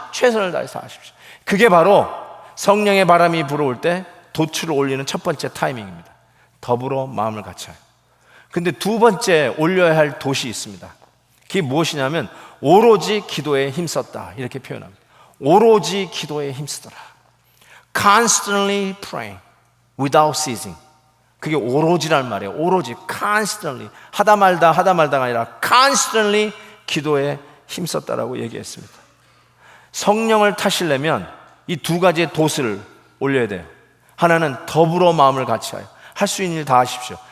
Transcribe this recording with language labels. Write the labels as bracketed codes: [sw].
[ko] 최선을 다해서 하십시오. 그게 바로 성령의 바람이 불어올 때 돛을 올리는 첫 번째 타이밍입니다. 더불어 마음을 같이 하여. 근데 두 번째 올려야 할 돛이 있습니다. 그게 무엇이냐면 오로지 기도에 힘썼다, 이렇게 표현합니다. 오로지 기도에 힘쓰더라. [en] Constantly praying without ceasing. [ko] 그게 오로지란 말이에요. 오로지, constantly, 하다 말다가 아니라 constantly 기도에 힘썼다라고 얘기했습니다. 성령을 타시려면 이 두 가지의 돛을 올려야 돼요. 하나는 더불어 마음을 같이 하여. 할 수 있는 일 다 하십시오.